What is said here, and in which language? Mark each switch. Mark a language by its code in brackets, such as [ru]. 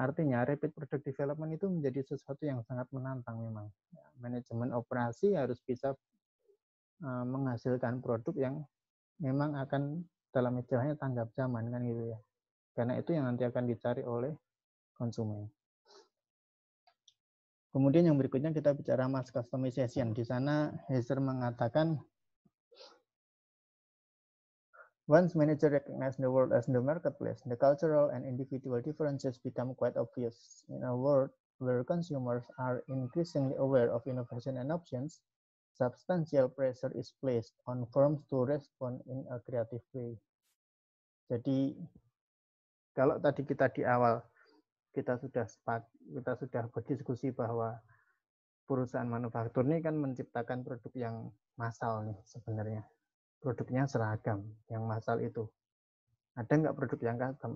[id] Artinya rapid product development itu menjadi sesuatu yang sangat menantang memang. Manajemen operasi harus bisa menghasilkan produk yang memang akan dalam istilahnya tanggap zaman kan gitu ya. Karena itu yang nanti akan dicari oleh konsumen. Kemudian yang berikutnya kita bicara mass customization. Di sana Heiser mengatakan [en] once manager recognize the world as the marketplace, the cultural and individual differences become quite obvious. In a world where consumers are increasingly aware of innovation and options, substantial pressure is placed on firms to respond in a creative way. [id] Jadi kalau tadi kita di awal kita sudah berdiskusi bahwa perusahaan manufaktur ini kan menciptakan produk yang massal nih sebenarnya. Produknya seragam, yang massal itu. Ada nggak produk yang custom?